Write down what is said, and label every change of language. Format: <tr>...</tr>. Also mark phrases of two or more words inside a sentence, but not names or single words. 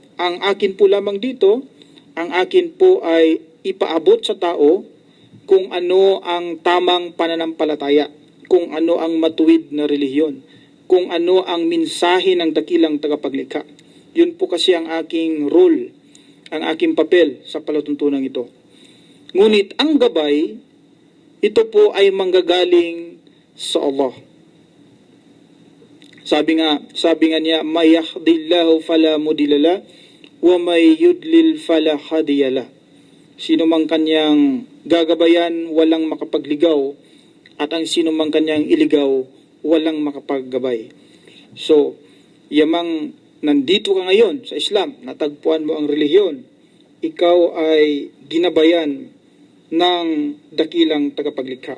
<tl>Ang akin po lamang dito, ang akin po ay ipaabot sa tao kung ano ang tamang pananampalataya, kung ano ang matuwid na relihiyon, kung ano ang mensahe ng dakilang tagapaglikha. Yun po kasi ang aking role, ang aking papel sa palatuntunan ito. Ngunit ang gabay, ito po ay manggagaling sa Allah. Sabi nga niya,</tl> <ar>من يهد الله فلا مضل له ومن يضلل فلا هادي له.</ar> <tl>Sino mang kanyang gagabayan, walang makapagligaw, at ang sino mang kanyang iligaw, walang makapaggabay. So, yamang nandito ka ngayon sa Islam, natagpuan mo ang relihiyon, ikaw ay ginabayan ng dakilang tagapaglikha.</tl>